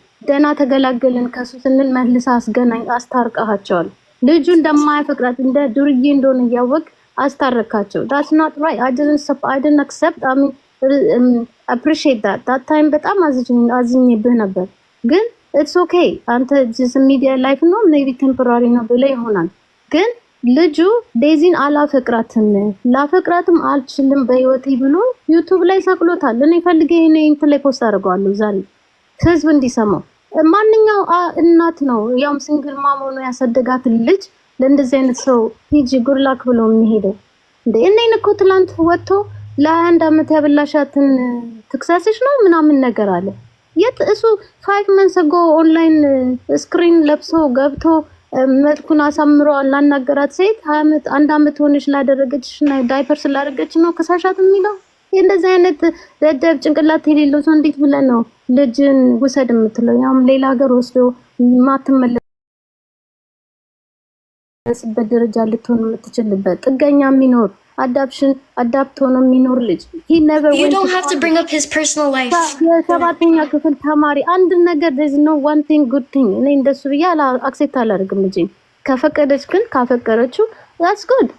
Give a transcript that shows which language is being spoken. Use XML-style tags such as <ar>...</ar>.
<am>ደና ተገላገልን ከሱ ስንል መልስ አስገናኝ አስታርቀሃቸዋል። ልጁ እንደማያፈቅራት እንደ ዱርዬ እንደሆነ እያወቅ አስታረካቸው።</am> <en>that's not right. I didn't accept. I mean appreciate that time</en> <am>በጣም አዝኜብህ ነበር። ግን</am> <en>it's okay.</en> <am>አንተ</am> <en>just media life</en> <am>ነው</am> <en>maybe temporary</en> <am>ነው ብለህ ይሆናል። ግን ልጁ ዴዚን አላፈቅራትም ላፈቅራትም አልችልም በህይወቴ ብሎ ዩቲዩብ ላይ ሰቅሎታል። እኔ ፈልጌ እኔ እንትን ላይ ፖስት አድርገዋለሁ ዛሬ ህዝብ እንዲሰማው። ማንኛው እናት ነው ያውም ሲንግል ማም ሆኖ ያሳደጋት ልጅ ለእንደዚህ አይነት ሰው ሂጂ ጉድላክ ብሎ የሚሄደው እንዴ? እኔን እኮ ትላንት ወጥቶ ለ21 ዓመት ያበላሻትን ትክሳስሽ ነው ምናምን ነገር አለ። የት እሱ 5 months ago ኦንላይን ስክሪን ለብሶ ገብቶ መልኩን አሳምሮ ላናገራት ሴት 1 ዓመት ሆነሽ ላደረገችሽና ዳይፐር ስላደረገች ነው ከሳሻት የሚለው? እንደዚህ አይነት ደደብ ጭንቅላት የሌለው ሰው እንዴት ብለህ ነው ልጅን ውሰድ የምትለው? ያውም ሌላ ሀገር ወስዶ ማትመለስበት ደረጃ ልትሆን የምትችልበት ጥገኛ የሚኖር አዳፕት ሆኖ የሚኖር ልጅ</am> <en>you don't have to bring up his personal life.</en> <am>የሰባተኛ ክፍል ተማሪ አንድ ነገር</am> <en>there's no one thing good thing</en> <am>እኔ እንደሱ ብዬ አክሴፕት አላደርግም። ልጅ ከፈቀደች ግን ካፈቀረችው</am> <en>that's good.</en>